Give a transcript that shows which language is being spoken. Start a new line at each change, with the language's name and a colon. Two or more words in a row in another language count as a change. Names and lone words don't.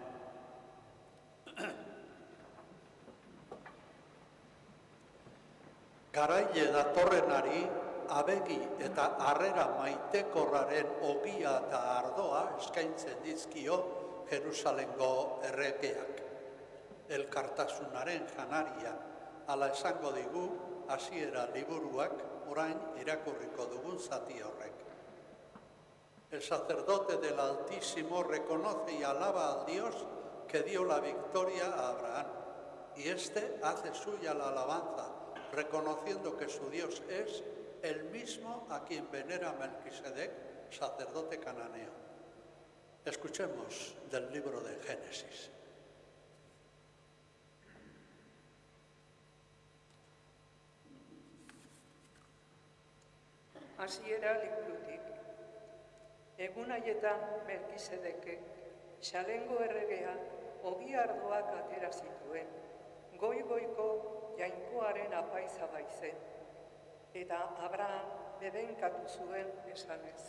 Basque: Garaile datorrenari abegi eta harrera maitekorraren ogia eta ardoa eskaintzen dizkio Jerusalengo erregeak. Elkartasunaren janaria, hala esango digu hasiera liburuak orain irakurriko dugun zati horrek.
Spanish: El sacerdote del Altísimo reconoce y alaba al Dios que dio la victoria a Abraham, y este hace suya la alabanza, reconociendo que su Dios es el mismo a quien venera Melquisedec, sacerdote cananeo. Escuchemos del libro de Génesis.
Basque: Hasiera liburutik. Egun haietan Melquisedekek, Xalengo erregea, ogi ardoak atera zituen, goi-goiko jainkoaren apaiza baizen, eta Abraham bebenkatu zuen esanez.